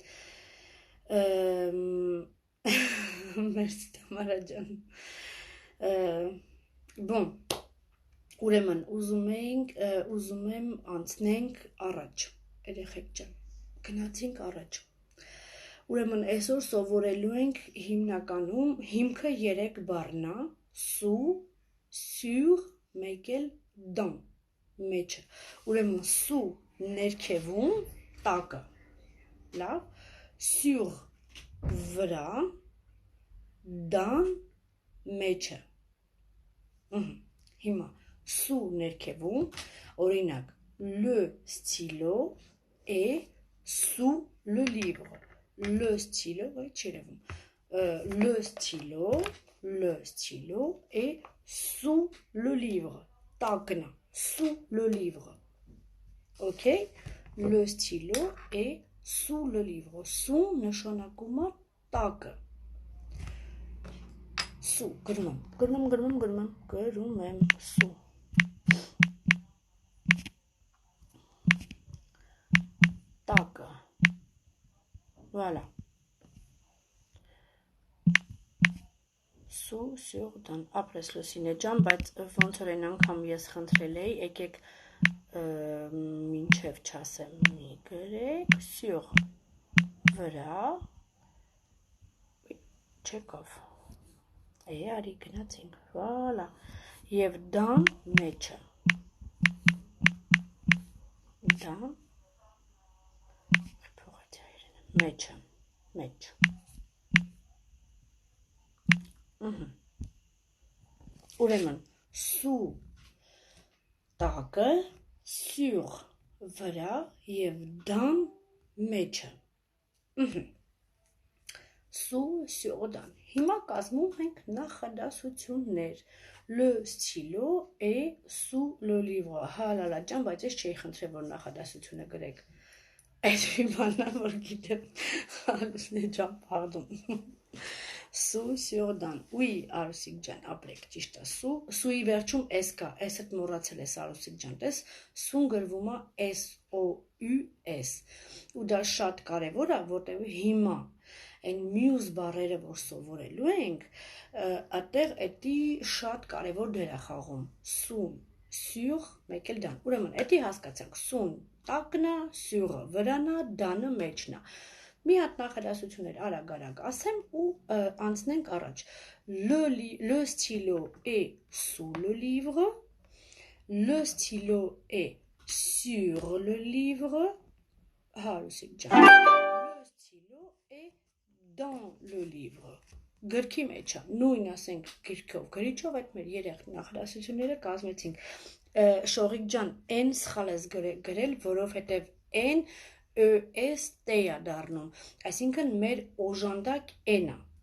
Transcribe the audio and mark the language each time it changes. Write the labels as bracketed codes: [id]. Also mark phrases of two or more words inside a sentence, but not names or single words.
[hy] Մերսի Տամարա ջան։ Բոն, ուրեմն ուզում եմ անցնենք առաջ, երեխեք ջան, գնացինք առաջ։ Ուրեմն այսօր սովորելու ենք հիմնականում հիմքը 3 բառն է, [fr] sous, sur, [hy] մեկ էլ dans, մեջը։ Ուրեմն sous ներքևում, տակը, լավ, sur վրա, dans մեջը։ Հիմա sous ներքևում, օրինակ, [fr] le stylo est sous le livre. Le stylo, le stylo est sous le livre. Tagna, sous le livre. Ok? Le stylo est sous le livre. [hy] Sous նշանակումը տակը. Sous, գրում եմ, [fr] sous. [hy] Տակը. [fr] Voilà. Sous sur dans après [hy] լուսինե ջան, բայց ոնց որ այն անգամ ես խնդրել էի, եկեք մինչև չասեմ մի գրեք sur վրա չեկավ արի գնացինք վալա եւ դան մեջը դան մեջը մեջ ուրեմն sous տակը sur վրա եւ dans մեջը [fr] sous sur dans [hy] հիմա կազմում ենք նախադասություններ [fr] le stylo est sous le livre [hy] հալալա ջան բայց ես չէի խնդրել որ նախադասությունը գրեք այդ բանն որ գիտեմ հալուսնե ջան [fr] pardon Sous sur dans. Oui, [hy] Արուսիկ ջան, ապրեք, ճիշտ է։ Sous-ի վերջում S կա, S-ը մոռացել ես Արուսիկ ջան, տես, sous-ն գրվում է S-O-U-S։ Ու դա շատ կարևոր է, որտեղ հիմա այն մյուս բառերը, որ սովորելու ենք, այդտեղ էդի շատ կարևոր դեր է խաղում։ Sous, sur, մեկ էլ դան։ Ուրեմն, էդի հասկացանք, sous-ն տակն է, sur-ը վրան է, դանը մեջն է։ Մի հատ նախադասություններ արագ ասեմ ու անցնենք առաջ [fr] le stylo est sous le livre le stylo est sur le livre [hy] Հարուսիկ ջան [fr] le stylo est dans le livre [hy] գրքի մեջ է նույն ասենք գրքով գրիչով այդ մեր երեք նախադասությունները կազմեցինք շողիկ ջան n սխալ ես գրել որովհետև n ES տեյա դառնում, այսինքն մեր օժանդակ n-ը,